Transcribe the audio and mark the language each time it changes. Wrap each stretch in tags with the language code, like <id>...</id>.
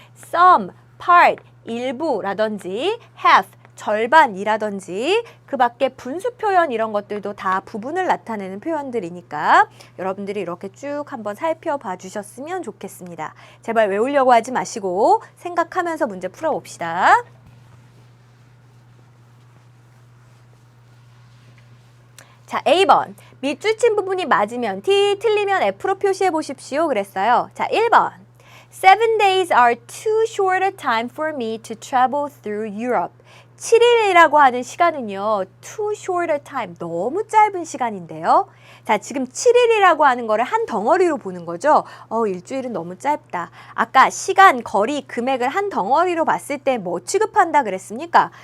<ko>some, part, 일부라든지 half, 절반이라든지 그 밖에 분수 표현 이런 것들도 다 부분을 나타내는 표현들이니까 여러분들이 이렇게 쭉 한번 살펴봐 주셨으면 좋겠습니다. 제발 외우려고 하지 마시고 생각하면서 문제 풀어봅시다. 자, A번. 밑줄 친 부분이 맞으면 T, 틀리면 F로 표시해 보십시오. 그랬어요. 자, 1번.</ko> <en>7 days are too short a time for me to travel through Europe.</en> <ko>7일이라고 하는 시간은요.</ko> <en>too short a time.</en> <ko>너무 짧은 시간인데요. 자, 지금 7일이라고 하는 거를 한 덩어리로 보는 거죠. 일주일은 너무 짧다. 아까 시간, 거리, 금액을 한 덩어리로 봤을 때 뭐 취급한다 그랬습니까?</ko>